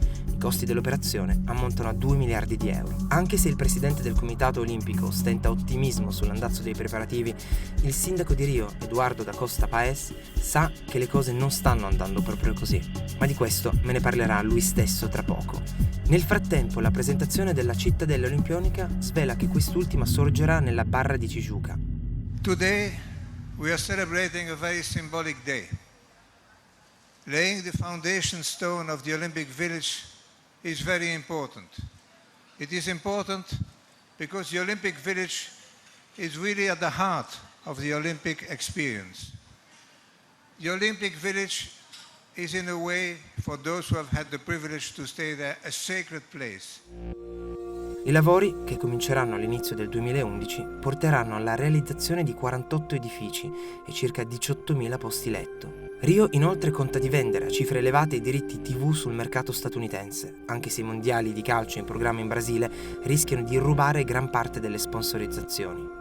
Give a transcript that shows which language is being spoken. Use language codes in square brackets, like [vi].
[it] I costi dell'operazione ammontano a 2 miliardi di euro. Anche se il presidente del Comitato Olimpico stenta ottimismo sull'andazzo dei preparativi, il sindaco di Rio, Eduardo da Costa Paes, sa che le cose non stanno andando proprio così. Ma di questo me ne parlerà lui stesso tra poco. Nel frattempo, la presentazione della cittadella olimpionica svela che quest'ultima sorgerà nella barra di Tijuca. [en] Today we are celebrating a very symbolic day. Laying the foundation stone of the Olympic Village is very important. It is important because the Olympic Village is really at the heart of the Olympic experience. The Olympic Village is in a way, for those who have had the privilege to stay there, a sacred place. [it] I lavori, che cominceranno all'inizio del 2011, porteranno alla realizzazione di 48 edifici e circa 18.000 posti letto. Rio inoltre conta di vendere a cifre elevate i diritti TV sul mercato statunitense, anche se i mondiali di calcio in programma in Brasile rischiano di rubare gran parte delle sponsorizzazioni.